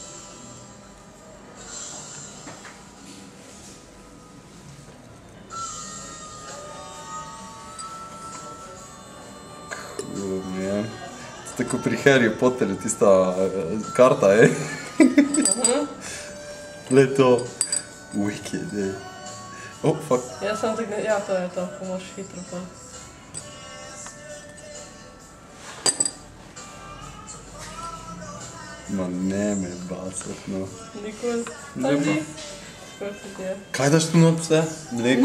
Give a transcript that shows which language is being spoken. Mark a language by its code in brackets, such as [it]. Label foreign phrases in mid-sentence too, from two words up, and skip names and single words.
[sl] Ja. Tako pri Harryju Potterju, tista karta, Glej to. [en] Wicked, Oh, fuck. [sl] Ja, samo tako ne... Ja, to je to, ko moraš hitro pa. [hr] Ma ne me bacati, no. Nikoli. Stani. Skoro se ti je. [sl] Kaj daš tu not vse? Mleko?